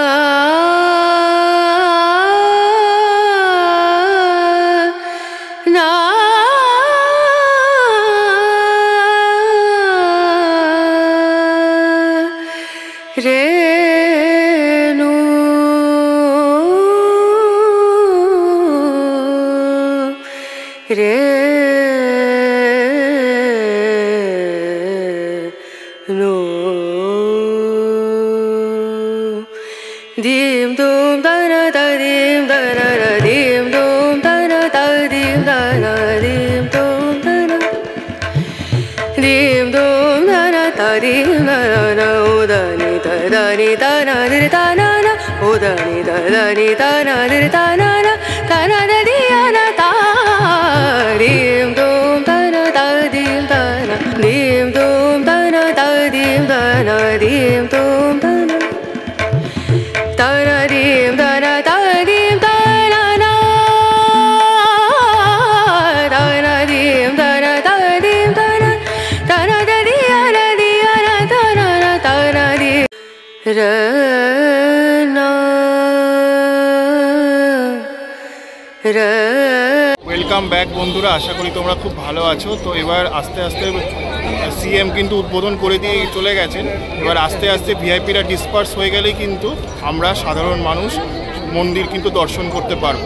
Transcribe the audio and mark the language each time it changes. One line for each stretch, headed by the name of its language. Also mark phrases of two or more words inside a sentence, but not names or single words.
English: ना रेणु रेणु दीम दूम दना दीम दना दीम दूम दना दीम दना दीम दूम दना दीम दूम दना दीम दना उदनी दनी दना दिर दना उदनी दनी दना दिर दना दना दिया ता दीम दूम दना दीम दना दीम दूम दना दीम दना दीम दूम दना dīm dana dīm dana na dana dīm dana dīm dana dana diyana diyana dana dana di rana welcome back
Bangla: বন্ধুরা, আশা করি তোমরা খুব ভালো আছো। তো এবার আস্তে আস্তে সিএম কিন্তু উদ্বোধন করে দিয়ে চলে গেছেন। এবার আস্তে আস্তে
English: VIPs disperse
Bangla: হয়ে গেলেই কিন্তু আমরা সাধারণ মানুষ মন্দির কিন্তু দর্শন করতে পারবো।